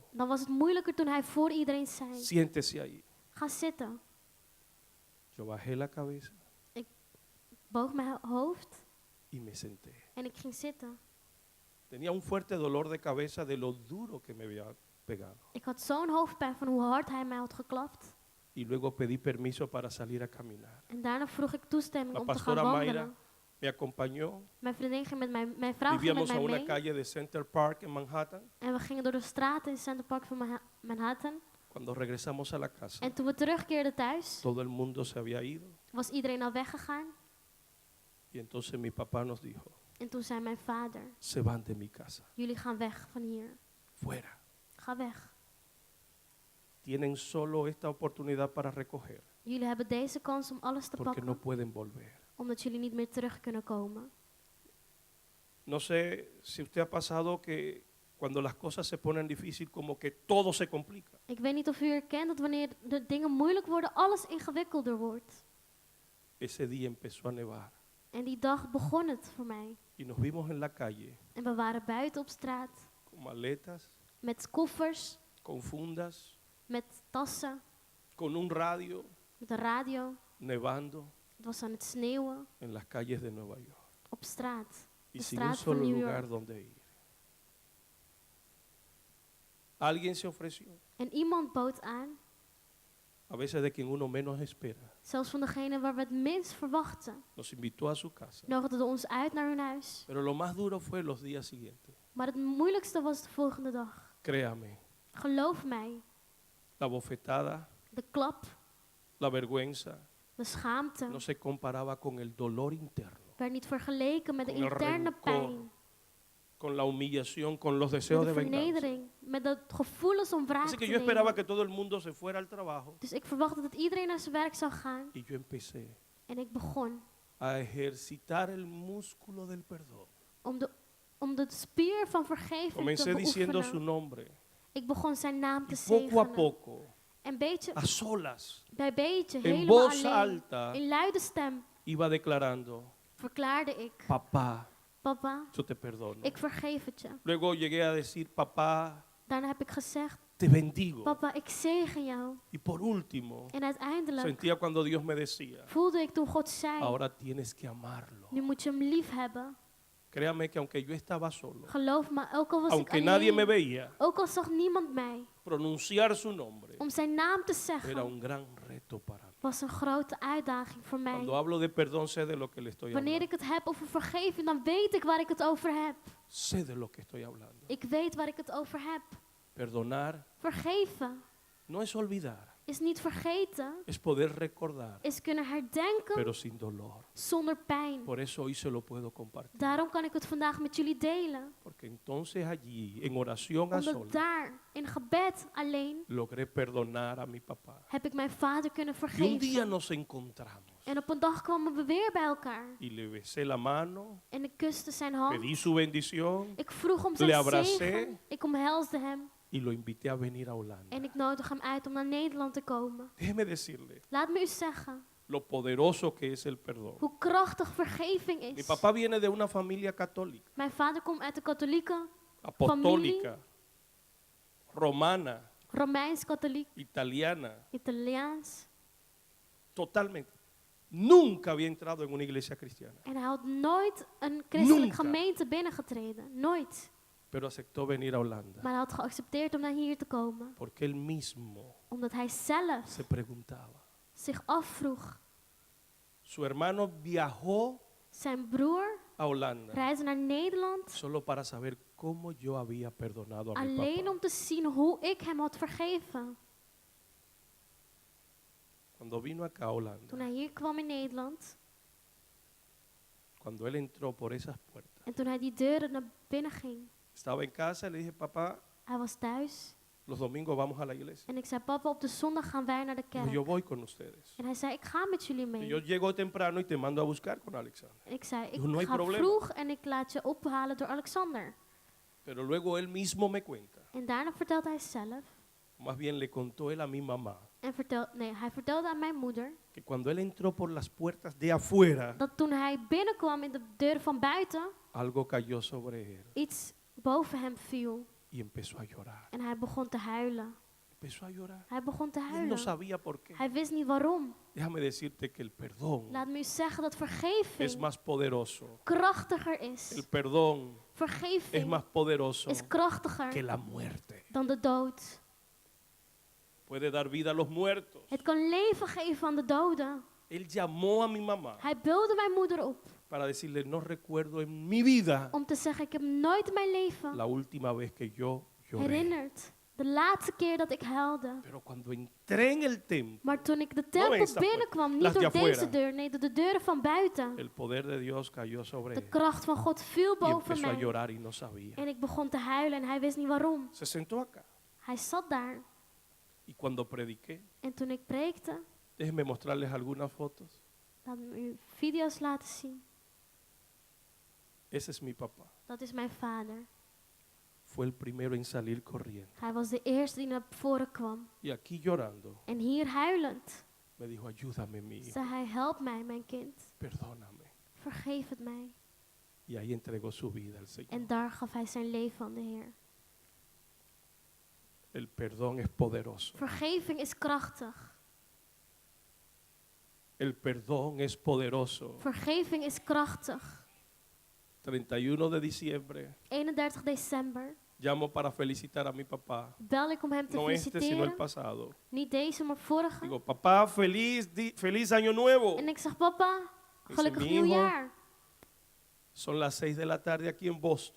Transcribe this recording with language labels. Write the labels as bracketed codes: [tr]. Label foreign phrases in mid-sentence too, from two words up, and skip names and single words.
[nl] dan was het moeilijker toen hij voor iedereen zei, [es] siéntese ahí. [nl] ga zitten. [es] Yo bajé la cabeza [nl] Boog mijn hoofd [es] y me senté. [nl] en ik ging zitten. [es] Tenía un fuerte dolor de cabeza de lo duro que me había pegado. [nl] Ik had zo'n hoofdpijn van hoe hard hij mij had geklapt. [es] Y luego pedí permiso para salir a caminar. [nl] En daarna vroeg ik toestemming [es] La [nl] om te gaan [es] pastora Mayra [nl] wandelen. [es] me acompañó. [nl] Mijn vriendin ging met mijn vrouw ging met [es] Vivíamos a [nl] mij [es] una [nl] mee. [es] calle de Center Park en Manhattan. [nl] En we gingen door de straten in Center Park van Manhattan. [es] Cuando regresamos a la casa, [nl] En toen we terugkeerden thuis, [es] todo el mundo se había ido. [nl] was iedereen al weggegaan. [es] Y entonces mi papá nos dijo, [nl] En toen zei mijn vader, [es] se van de mi casa, [nl] jullie gaan weg van hier. [es] fuera. [nl] Ga weg. [es] Tienen solo esta oportunidad para recoger, [nl] Jullie hebben deze kans om alles te [es] porque no [nl] pakken, [es] pueden volver. [nl] omdat jullie niet meer terug kunnen komen. [es] No sé si usted ha pasado que cuando las cosas se ponen difíciles, como que todo se complica. [nl] Ik weet niet of u herkent dat wanneer de dingen moeilijk worden, alles ingewikkelder wordt. [es] Ese día empezó a nevar [nl] En die dag begon het voor mij. [es] y nos vimos en la calle [nl] En we waren buiten op straat, [es] con maletas, [nl] met koffers, [es] con fundas, [nl] met tassen, [es] con un radio, [nl] met een radio. [es] nevando [nl] Het was aan het sneeuwen [es] en las calles de Nueva York [nl] op straat. [es] y [nl] De [es] sin un [nl] straat van [es] solo [nl] New [es] lugar [nl] York. [es] donde ir. Alguien se ofreció, [nl] En iemand bood aan, [es] a veces de quien uno menos espera, [nl] zelfs van degene waar we het minst verwachten, [es] nos invitó a su casa. [nl] nodigden ons uit naar hun huis. [es] Pero lo más duro fue los días siguientes. [nl] Maar het moeilijkste was de volgende dag. [es] Créame, [nl] Geloof mij, [es] la bofetada, [nl] de klap, [es] la vergüenza, [nl] de schaamte [es] no se comparaba con el dolor interno, [nl] werd niet vergeleken met de [es] Con el [nl] interne [es] rencor, [nl] pijn, [es] con la humillación, con los [nl] met [es] deseos [nl] de [es] de venganza. [nl] vernedering, met de gevoelens om wraak [es] Así [nl] te [es] que yo esperaba [nl] nemen. [es] que todo el mundo se fuera al trabajo [nl] Dus ik verwachtte dat iedereen naar zijn werk zou gaan. [es] y yo empecé [nl] En ik begon [es] a ejercitar el músculo del perdón. [nl] om de spier van vergeving te [es] Comencé diciendo su [nl] beoefenen. [es] nombre [nl] Ik begon zijn naam te [es] y poco a [nl] zegenen. [es] poco, [nl] En beetje [es] a solas, [nl] bij beetje, [es] en [nl] helemaal [es] voz [nl] alleen, [es] alta, [nl] in luide stem, [es] iba declarando, [nl] verklaarde ik: [es] papá, [nl] Papa, [es] yo te perdono. [nl] ik vergeef het je. [es] Luego llegué a decir, papá, [nl] Daarna heb ik gezegd: [es] te bendigo. [nl] Papa, ik zegen jou. [es] Y por último, [nl] En uiteindelijk [es] sentía cuando Dios me decía, [nl] voelde ik toen God zei: [es] ahora tienes que amarlo. [nl] nu moet je hem lief hebben. [es] Créame que aunque yo estaba solo, [nl] Geloof me, ook al was [es] aunque [nl] ik [es] nadie me [nl] alleen, [es] veía, [nl] ook al zag niemand mij, [es] pronunciar su nombre [nl] om zijn naam te [es] era [nl] zeggen, [es] un gran reto para mí. [nl] was een grote uitdaging voor mij. [es] Cuando hablo de perdón, sé de lo que le estoy [nl] Wanneer [es] hablando. [nl] ik het heb over vergeving, dan weet ik waar ik het over heb. [es] Sé de lo que estoy hablando. [nl] Ik weet waar ik het over heb. [es] Perdonar [nl] Vergeven [es] no es olvidar, [nl] is niet vergeten, [es] es poder recordar, [nl] is kunnen herdenken [es] pero sin dolor. [nl] zonder pijn. [es] Por eso hoy se lo puedo compartir. [nl] Daarom kan ik het vandaag met jullie delen. [es] Porque entonces allí, en oración a [nl] Omdat [es] solas, [nl] daar, in gebed alleen, [es] logré perdonar a mi papá. [nl] heb ik mijn vader kunnen [es] Y un día [nl] vergeven. [es] nos encontramos [nl] En op een dag kwamen we weer bij elkaar. [es] y le besé la mano, [nl] En ik kuste zijn hand. [es] pedí su bendición [nl] Ik vroeg om [es] Le [nl] zijn [es] abracé. [nl] zegen. Ik omhelsde hem. [es] y lo invité a venir a Holanda. [nl] En ik nodig hem uit om naar Nederland te komen. [es] Déjeme decirle [nl] Laat me u zeggen [es] lo poderoso que es el perdón. [nl] hoe krachtig vergeving [es] Mi [nl] is. [es] papá viene de una familia católica, [nl] Mijn vader komt uit de katholieke, [es] apostólica, romana, [nl] Romeins-katholiek, [es] italiana, [nl] Italiaans. [es] totalmente. Nunca había entrado en una iglesia cristiana, [nl] En hij had nooit een christelijke [es] Nunca. [nl] gemeente binnengetreden. Nooit. [es] pero aceptó venir a Holanda [nl] Maar hij had geaccepteerd om naar hier te komen. [es] porque él mismo [nl] Omdat hij zelf [es] se preguntaba. [nl] zich afvroeg. [es] Su hermano viajó [nl] Zijn broer [es] a Holanda [nl] reisde naar Nederland [es] solo para saber cómo yo había perdonado a mi [nl] alleen [es] papá. [nl] om te zien hoe ik hem had vergeven. [es] Cuando vino acá a [nl] Toen [es] Holanda, [nl] hij hier kwam in Nederland [es] cuando él entró por esas puertas, [nl] en toen hij die deuren naar binnen ging. [es] estaba en casa y le dije, papá, [nl] Hij was thuis [es] los domingos vamos a la iglesia. [nl] en ik zei, papa, op de zondag gaan wij naar de [es] Dijo, yo [nl] kerk. [es] voy con ustedes. [nl] En hij zei, ik ga met jullie [es] Y [nl] mee. [es] yo llego temprano y te mando a buscar con Alexander. [nl] En ik zei, [es] Dijo, no hay [nl] ik ga [es] problema. [nl] vroeg en ik laat je ophalen door Alexander. [es] Pero luego él mismo me cuenta, [nl] En daarna vertelt hij zelf. [es] más bien le contó él a mi mamá, [nl] En hij vertelde aan mijn moeder [es] que cuando él entró por las puertas de afuera, [nl] dat toen hij binnenkwam in de deuren van buiten, [es] algo cayó sobre él [nl] iets boven hem viel. [es] y empezó a llorar. [nl] En hij begon te huilen. [es] Empezó a llorar. [nl] Hij begon te [es] Y él no [nl] huilen. [es] sabía por qué. [nl] Hij wist niet waarom. [es] Déjame decirte que el perdón [nl] Laat me u zeggen dat [es] es [nl] vergeving [es] más poderoso. [nl] krachtiger [es] El [nl] is. [es] perdón es [nl] Vergeving [es] más poderoso [nl] is [es] que [nl] krachtiger [es] la muerte. [nl] dan de dood. [es] Puede dar vida a los muertos. [nl] Het kan leven geven aan de doden. [es] Él llamó a mi mamá [nl] Hij beelde mijn moeder op [es] para decirle, no recuerdo en mi vida [nl] om te zeggen, ik heb nooit in mijn leven [es] la última vez que yo lloré. [nl] herinnerd. De laatste keer dat ik huilde. [es] Pero cuando entré en el templo, [nl] Maar toen ik de [es] No [nl] tempel [es] esta [nl] binnenkwam, [es] las [nl] niet [es] de [nl] door [es] afuera. [nl] deze deur, nee, door de deuren van buiten. [es] el poder de Dios cayó sobre [nl] De [es] él [nl] kracht van God viel [es] y [nl] boven [es] empezó a [nl] mij. [es] llorar y no sabía. [nl] En ik begon te huilen en hij wist niet waarom. [es] Se sentó acá [nl] Hij zat daar. [es] y cuando prediqué, [nl] En toen ik preekte, [es] déjenme mostrarles algunas fotos. [nl] laat me u video's laten zien. [es] Ese es mi papá. [nl] Dat is mijn vader. [es] Fue el primero en salir corriendo. [nl] Hij was de eerste die naar voren kwam. [es] Y aquí llorando, [nl] En hier huilend [es] me dijo, ayúdame, mi hijo, [nl] zei hij, help mij, mijn kind. [es] perdóname. [nl] Vergeef het mij. [es] Y ahí entregó su vida al Señor. [nl] En daar gaf hij zijn leven aan de Heer. [es] El perdón es poderoso. [nl] Vergeving is krachtig. [es] El perdón es poderoso. [nl] Vergeving is krachtig. [es] 31 de diciembre, [nl] 31 december [es] llamo para felicitar a mi papá. [nl] bel ik om hem te [es] No este, sino el [nl] feliciteren. [es] pasado. [nl] Niet deze, maar vorige. [es] Digo, papá, feliz año nuevo. [nl] En ik zeg, papa, [es] Dice, [nl] gelukkig [es] "Mi [nl] nieuwjaar. [es] Son las 6 de la tarde aquí en Boston.